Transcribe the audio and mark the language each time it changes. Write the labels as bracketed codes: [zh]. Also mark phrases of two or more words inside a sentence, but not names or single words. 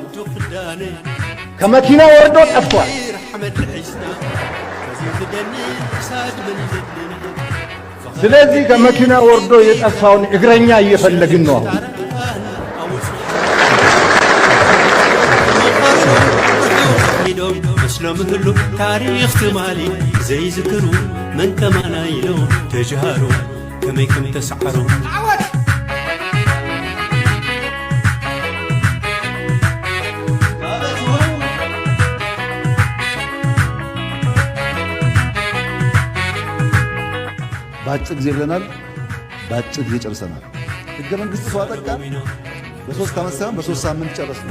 [am] ከመኪና ወርዶ ጠፍቷል። ስለዚህ ከመኪና ወርዶ የጠፋውን እግረኛ እየፈለግን ነው። [ti] ስለምህሉ ታሪክ ትማሊ ዘይዝክሩ መን ከማና ኢሎ ተጃሃሩ ከመይከም ተሰዓሩ [am] ባጭር ጊዜ ብለናል። ባጭር ጊዜ ጨርሰናል። ሕገ መንግሥት ሰው አጠቃ በ3 ዓመት ሳይሆን በ3 ሳምንት ጨረስን።